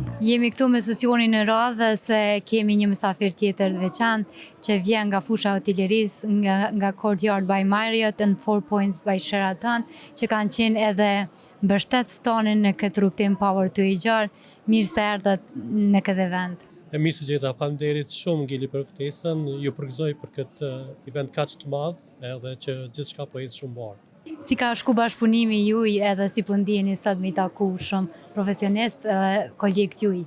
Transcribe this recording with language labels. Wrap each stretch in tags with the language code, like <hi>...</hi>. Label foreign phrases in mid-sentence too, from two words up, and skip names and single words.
<sq>Jemi këtu me sesionin e radhë se kemi një mysafir tjetër të veçantë që vjen nga fusha hotellerisë nga Courtyard by Marriott and 4 Points by Sheraton, që kanë qenë edhe mbështetës tonin në këtë rrugtim Power to i gjarë. Mirë se erdhët në këtë event. Mirë se gjeta, faleminderit shumë Ngili për ftesën, ju përgëzoj për këtë event kaq të madh, edhe që gjithçka po ecë shumë bart. Si ka shku bashkëpunimi juj edhe si po ndjeni sot me taku shumë profesionist edhe kolegët juj?</sq>